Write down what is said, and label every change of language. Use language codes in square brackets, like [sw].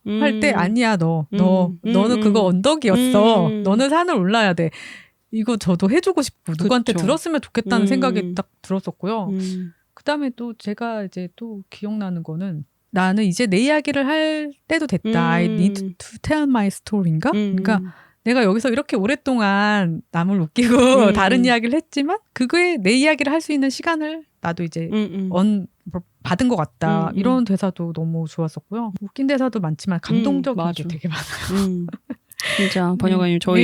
[ko] 할 때 아니야 너는 그거 언덕이었어. 너는 산을 올라야 돼. 이거 저도 해주고 싶고 누구한테 들었으면 좋겠다는 생각이 딱 들었었고요. 그다음에 또 제가 이제 또 기억나는 거는 나는 이제 내 이야기를 할 때도 됐다. [en] I need to tell my story인가? [ko] 그러니까 내가 여기서 이렇게 오랫동안 남을 웃기고 다른 이야기를 했지만 그거에 내 이야기를 할 수 있는 시간을 나도 이제 받은 것 같다. 이런 대사도 너무 좋았었고요. 웃긴 대사도 많지만 감동적인 게 되게 많아요. 진짜 번역가님 저희